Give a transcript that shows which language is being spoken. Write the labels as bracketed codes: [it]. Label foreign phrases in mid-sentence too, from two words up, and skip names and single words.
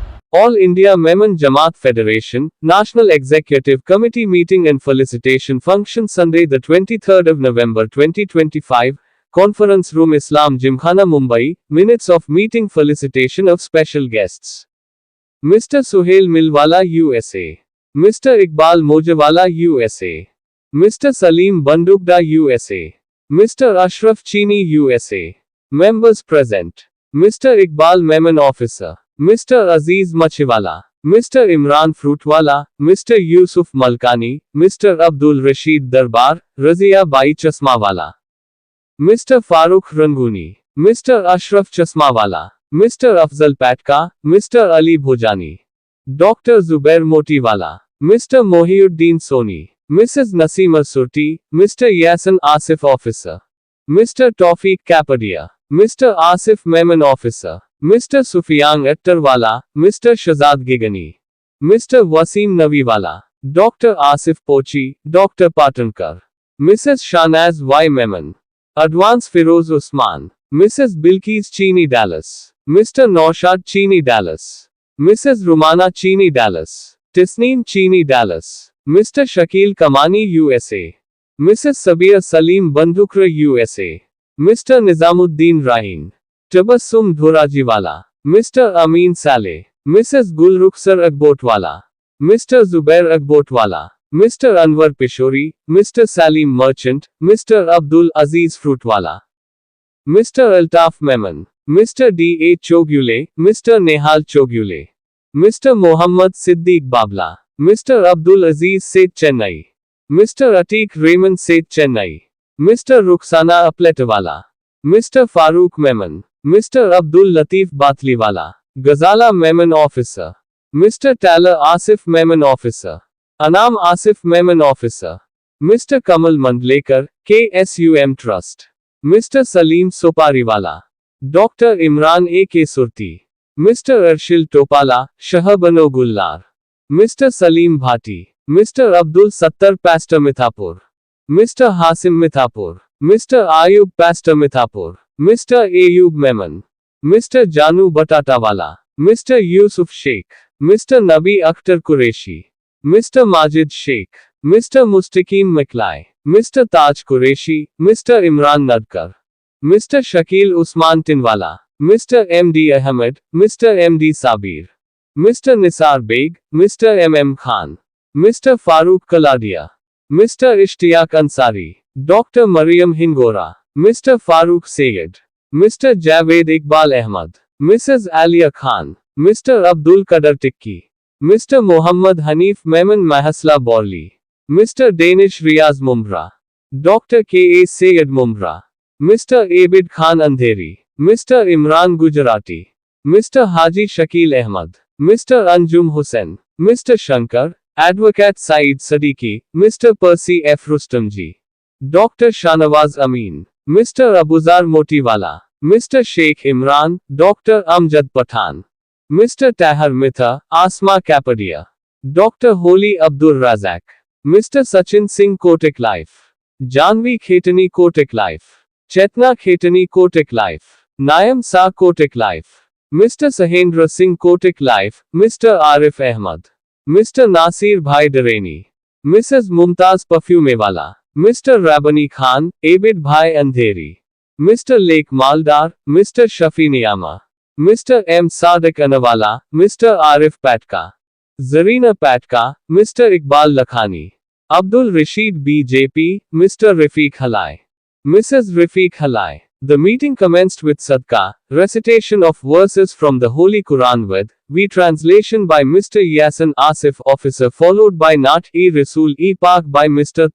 [en] All India Memon Jamaat Federation, National Executive Committee meeting and felicitation function Sunday the 23rd of November 2025, Conference Room Islam Gymkhana Mumbai, minutes of meeting felicitation of special guests. Mr. Suhail Milwala USA. Mr. Iqbal Mojawala USA. Mr. Salim Bandukda USA. Mr. Ashraf Chini USA. Members present. Mr. Iqbal Memon Officer. Mr. Aziz Machiwala. Mr. Imran Fruitwala, Mr. Yusuf Malkani, Mr. Abdul Rashid Darbar, Razia Bai Chasmawala. Mr. Farooq Ranguni. Mr. Ashraf Chasmawala. Mr. Afzal Patka, Mr. Ali Bhojani. Dr. Zubair Motiwala. Mr. Mohiuddin Soni. Mrs. Nasima Surti, Mr. Yasin Asif Officer. Mr. Tawfiq Kapadia. Mr. Asif Memon Officer. Mr. Sufyan Attarwala, Mr. Shazad Gigani. Mr. Wasim Naviwala. Dr. Asif Pochi, Dr. Patankar. Mrs. Shanaz Y. Memon. Advance Firoz Usman. Mrs. Bilkis Chini Dallas. Mr. Naushad Chini Dallas. Mrs. Rumana Chini Dallas. Tisneem Chini Dallas. Mr. Shakil Kamani USA. Mrs. Sabir Salim Bandukra USA. Mr. Nizamuddin Raheen. Tabassum Dhurajiwala. Mr. Amin Saleh. Mrs. Gulrukhsar Agbotwala. Mr. Zubair Agbotwala. Mr. Anwar Pishori. Mr. Salim Merchant. Mr. Abdul Aziz Fruitwala. Mr. Altaf Memon. Mr. D. A. Chogule. Mr. Nehal Chogule. Mr. Mohammad Siddiq Babla. Mr. Abdul Aziz Seth Chennai. Mr. Atiq Raymond Seth Chennai. Mr. Rukhsana Apletawala. Mr. Farooq Memon. Mr. Abdul Latif Batliwala. Ghazala Memon Officer. Mr. Taler Asif Memon Officer. Anam Asif Memon Officer. Mr. Kamal Mandlekar, KSUM Trust. Mr. Salim Sopariwala. Dr. Imran A. K. Surti. Mr. Arshil Topala, Shahabano Gullar. Mr. Salim Bhati. Mr. Abdul Sattar Pastor Mithapur. Mr. Hasim Mithapur. Mr. Ayub Pastor Mithapur. Mr. Ayub Memon. Mr. Janu Batatawala. Mr. Yusuf Sheikh. Mr. Nabi Akhtar Qureshi. Mr. Majid Sheikh. Mr. Mustaqim Maklai. Mr. Taj Qureshi. Mr. Imran Nadkar. Mr. Shakil Usman Tinwala. Mr. M.D. Ahmed. Mr. M.D. Sabir. Mr. Nisar Beg. Mr. M.M. Khan. Mr. Farooq Kaladia. Mr. Ishtiyaq Ansari. Dr. Mariam Hingora. Mr. Farooq Sayed. Mr. Javed Iqbal Ahmad. Mrs. Alia Khan. Mr. Abdul Qadar Tikki. Mr. Muhammad Hanif Memon Mahasla Borli. Mr. Danish Riaz Mumra. Dr. K. A. Sayed Mumra. Mr. Abid Khan Andheri. Mr. Imran Gujarati. Mr. Haji Shakil Ahmad. Mr. Anjum Hussain. Mr. Shankar. Advocate Saeed Siddiqui. Mr. Percy F. Rustamji. Dr. Shanawaz Amin. Mr. Abuzar Motiwala. Mr. Sheikh Imran. Dr. Amjad Pathan. Mr. Tahar Mitha. Asma Kapadia. Dr. Holi Abdur Razak. Mr. Sachin Singh Kotak Life. Janvi Khetani Kotak Life. Chetna Khetani Kotak Life. Nayam Sa Kotak Life. Mr. Sahendra Singh Kotak Life. Mr. Arif Ahmad. Mr. Nasir Bhai Dareni. Mrs. Mumtaz Parfumewala. Mr. Rabani Khan, Abid Bhai Andheri. Mr. Lake Maldar, Mr. Shafi Niyama. Mr. M. Sadiq Anawala, Mr. Arif Patka. Zarina Patka, Mr. Iqbal Lakhani. Abdul Rashid BJP, Mr. Rafiq Halai. Mrs. Rafiq Halai. The meeting commenced with Sadqa, recitation of verses from the Holy Quran with translation by Mr. Yasin Asif Officer followed by Naat-e-Rasool-e Pak by Mr.